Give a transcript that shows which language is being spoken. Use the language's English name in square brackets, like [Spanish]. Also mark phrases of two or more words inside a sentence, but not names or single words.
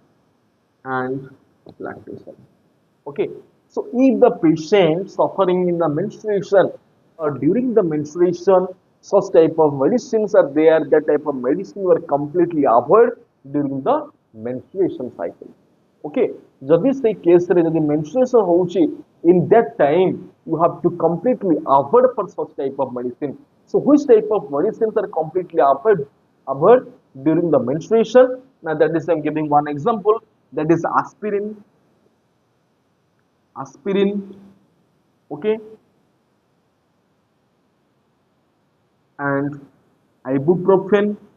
[English] Okay, so if the patient suffering in the menstruation or during the menstruation, such type of medicines are there, that type of medicine were completely avoided during the menstruation cycle. Okay, [Odia] ଯଦି ସେ କେସ ରେ ଯଦି menstruation होउची, [English] in that time you have to completely avoid for such type of medicine. So which type of medicines are completely avoid during the menstruation? Now that is, I am giving one example, that is aspirin, okay, and ibuprofen.